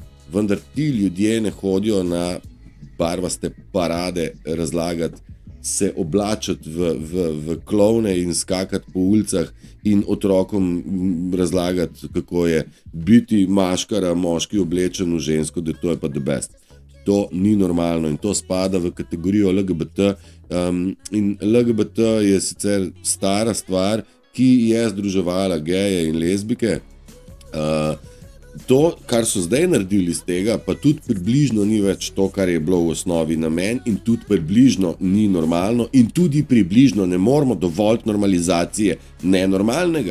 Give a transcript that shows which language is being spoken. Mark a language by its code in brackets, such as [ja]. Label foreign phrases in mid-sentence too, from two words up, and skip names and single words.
[sl] Vendar ti ljudje ne hodijo na barvaste parade razlagati, se oblačiti v klovne in skakati po ulicah in otrokom razlagati, kako je biti maškara, moški oblečen v žensko, da to je pa [en] the best. [sl] To ni normalno in to spada v kategorijo LGBT. In LGBT je sicer stara stvar, ki je združevala geje in lezbike. To, kar so zdaj naredili iz tega, pa tudi približno ni več to, kar je bilo v osnovi namen, in tudi približno ni normalno in tudi približno ne moramo dovoliti normalizacije nenormalnega.